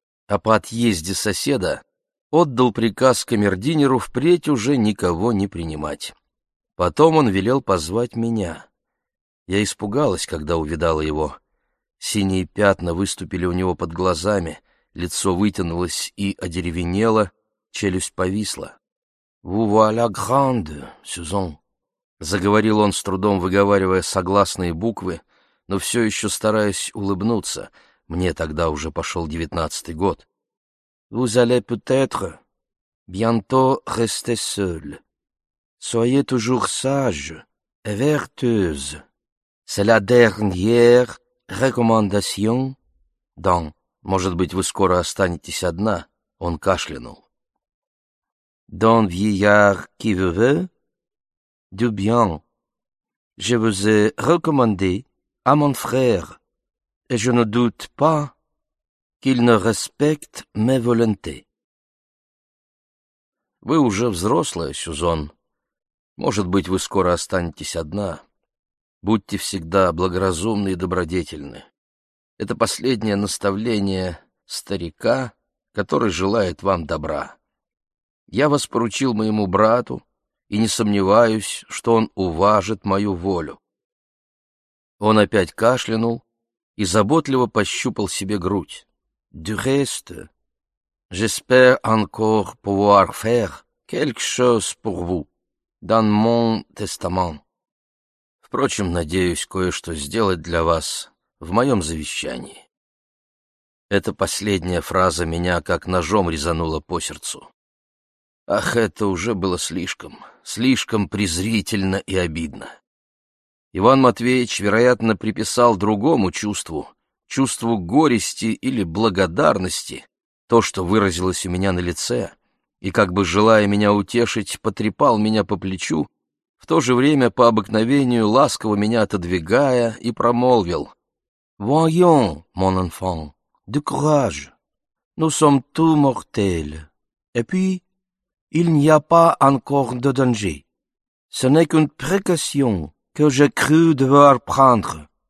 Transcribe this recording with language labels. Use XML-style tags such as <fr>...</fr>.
<ru>А по отъезде соседа отдал приказ камердинеру впредь уже никого не принимать. Потом он велел позвать меня. Я испугалась, когда увидала его. Синие пятна выступили у него под глазами, лицо вытянулось и одеревенело, челюсть повисла.</ru> <fr>«Vous voilà grande, Сюзан»,</fr> <ru>— заговорил он, с трудом выговаривая согласные буквы, но все еще стараясь улыбнуться. Мне тогда уже пошел 19-й год.</ru> <fr>«Vous allez peut-être bientôt rester seul. Soyez toujours sage et vertueuse. C'est la dernière recommandation dans...»</fr> <ru>«Может быть, вы скоро останетесь одна?» — он кашлянул.</ru> <fr>«Dans vieillard qui veut, du bien. Je vous ai recommandé à mon frère, et je ne doute pas qu'il ne respecte mes volontés».</fr> <ru>«Вы уже взрослая, Сюзан. Может быть, вы скоро останетесь одна. Будьте всегда благоразумны и добродетельны. Это последнее наставление старика, который желает вам добра. Я вас поручил моему брату, и не сомневаюсь, что он уважит мою волю». Он опять кашлянул и заботливо пощупал себе грудь.</ru> <fr>«Du reste, j'espère encore pouvoir faire quelque chose pour vous dans mon testament».</fr> <ru>«Впрочем, надеюсь кое-что сделать для вас в моем завещании». Эта последняя фраза меня как ножом резанула по сердцу. Ах, это уже было слишком, слишком презрительно и обидно. Иван Матвеевич, вероятно, приписал другому чувству, чувству горести или благодарности, то, что выразилось у меня на лице, и, как бы желая меня утешить, потрепал меня по плечу, в то же время по обыкновению ласково меня отодвигая, и промолвил:</ru> <fr>«Voyons, mon enfant, du courage. Nous sommes tous mortels. Et puis, il n'y a pas encore de danger. Ce n'est qu'une précaution que j'ai cru devoir prendre.</fr>